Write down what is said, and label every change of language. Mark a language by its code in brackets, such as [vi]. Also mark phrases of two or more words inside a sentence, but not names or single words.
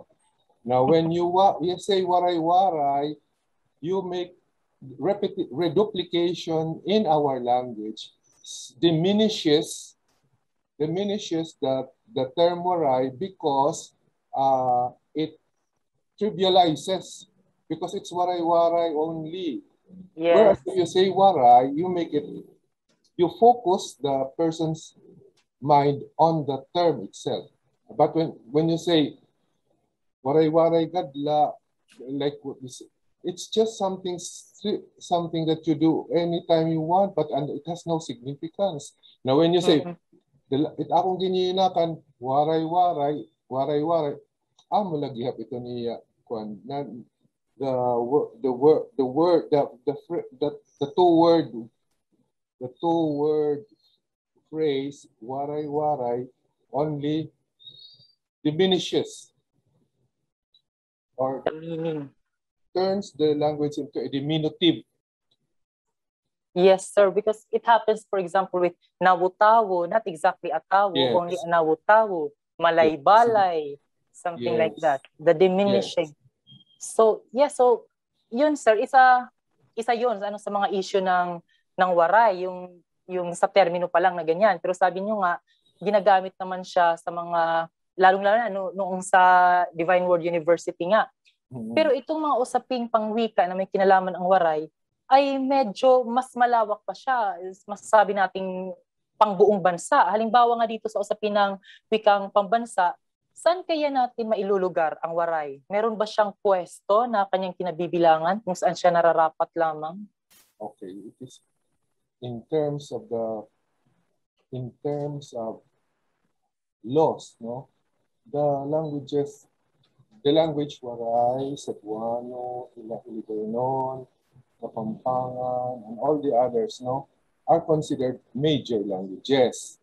[en] Now, when you say waray-waray, you make reduplication in our language diminishes the term waray, because it trivializes, because it's waray-waray only. Yes. Whereas if you say waray, you focus the person's mind on the term itself. But when you say waray-waray gadla, like it's just something that you do anytime you want, but it has no significance. Now, when you say, [war] akong gininakan, waray-waray, malagihap ito niya, [en] the two-word phrase, waray-waray, only diminishes or turns the language into a diminutive. Yes, sir, because it happens, for example, with nawutawo, not exactly atawo, only nawutawo, malay-balay, something like that. The diminishing. [tl] So, so yun, sir, isa yun sa mga issue ng waray, yung sa termino pa lang na ganyan. Pero sabi nyo nga, ginagamit naman siya sa mga, lalong-lalo na noong sa Divine Word University nga. Pero itong mga usaping pangwika na may kinalaman ang waray, ay medyo mas malawak pa siya. Masasabi nating pangbuong bansa. Halimbawa nga dito sa usapin ng wikang pambansa, saan kaya natin mailulugar ang waray? Meron ba siyang pwesto na kanyang kinabibilangan kung saan siya nararapat lamang? [en] Okay, it is in terms of laws, no? The language waray, Cebuano, Filipino, Kapampangan, and all the others, no, are considered major languages.